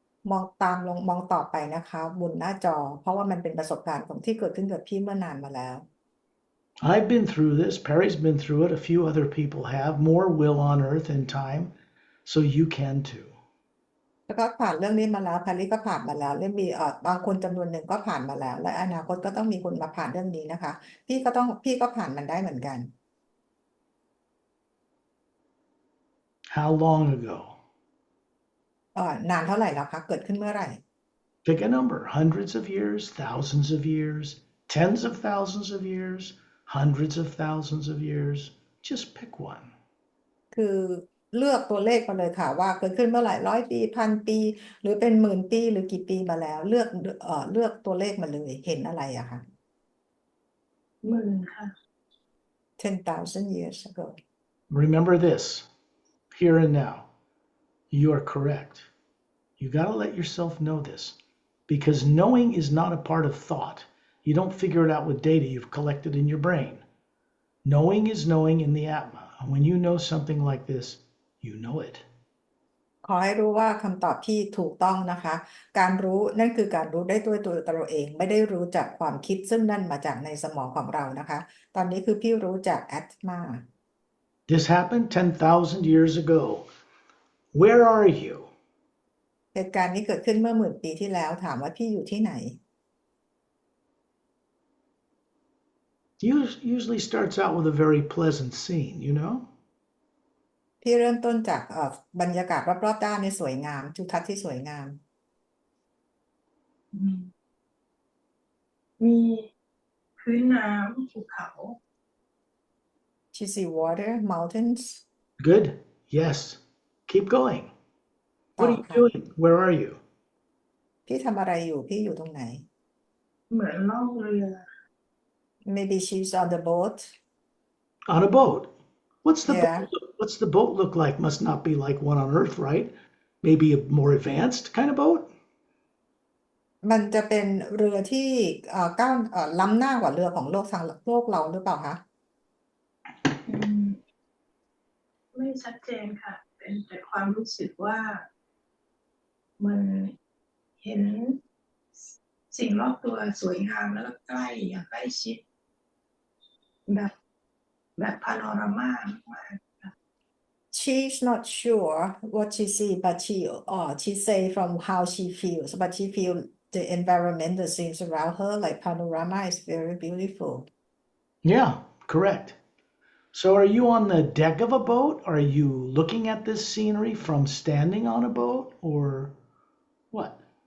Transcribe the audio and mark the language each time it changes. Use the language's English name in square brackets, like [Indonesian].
[Thai] มองตามลงมองต่อไปนะคะบนหน้าจอเพราะว่ามันเป็นประสบการณ์ของที่เกิดขึ้นกับพี่เมื่อนานมาแล้ว [English] I've been through this. Pari's been through it. A few other people have. More will on earth in time. So you can too. [Thai] แล้วก็ผ่านเรื่องนี้มาแล้วพาริก็ผ่านมาแล้วและมีบางคนจำนวนหนึ่งก็ผ่านมาแล้ว และอนาคตก็ต้องมีคนมาผ่านเรื่องนี้นะคะ พี่ก็ผ่านมันได้เหมือนกัน [English] How long ago? [Thai] นานเท่าไหร่แล้วคะเกิดขึ้นเมื่อไหร่ [English] Pick a number. Hundreds of years, thousands of years, tens of thousands of years, hundreds of thousands of years. Just pick one. [Thai] คือเลือกตัวเลขมาเลยค่ะว่าเกิดขึ้นเมื่อไหร่100 ปี1,000 ปีหรือเป็น10,000 ปีหรือกี่ปีมาแล้วเลือกตัวเลขมาเลยเห็นอะไรอะคะ 10,000 ค่ะ [English] 10,000 years ago Remember this, here and now. You are correct. You got to let yourself know this because knowing is not a part of thought. You don't figure it out with data you've collected in your brain. Knowing is knowing in the Atma. And when you know something like this, you know it. [Thai] ขอให้รู้ว่าคำตอบที่ถูกต้องนะคะ การรู้นั่นคือการรู้ได้ด้วยตัวเราเองไม่ได้รู้จากความคิดซึ่งนั่นมาจากในสมองของเรานะคะ ตอนนี้คือพี่รู้จากแอตมา [English] This happened 10,000 years ago. Where are you? [Thai] เหตุการณ์นี้เกิดขึ้นเมื่อ10,000 ปีที่แล้วถามว่าพี่อยู่ที่ไหน [English] Usually starts out with a very pleasant scene, you know? [Thai] พี่เริ่มต้นจากบรรยากาศรอบๆด้านในสวยงามทิวทัศน์ที่สวยงาม มีพื้นน้ำภูเขา [English] She see water mountains Good. Yes. Keep going. [Thai] ต่อ [English] What are you [Thai] ค่ะ [English] doing? Where are you? [Thai] พี่ทำอะไรอยู่พี่อยู่ตรงไหน เหมือนล่องเรือ [English] Maybe she's on the boat On a boat. What's the Yeah. what's the boat look like? Must not be like one on Earth, right? Maybe a more advanced kind of boat? [Thai] มันจะเป็นเรือที่ก้าวล้ำหน้ากว่าเรือของโลกเราหรือเปล่าคะ อืมไม่ชัดเจนค่ะ เป็นแต่ความรู้สึกว่ามันเห็นสิ่งรอบตัวสวยงามแล้วก็ใกล้อย่างใกล้ชิดแบบพาโนรามามาก [English] She's not sure what she see but she say from how she feels but she feel the environment the scenes around her like panorama is very beautiful Yeah, correct. So are you on the deck of a boat? Are you looking at this scenery from standing on a boat or what?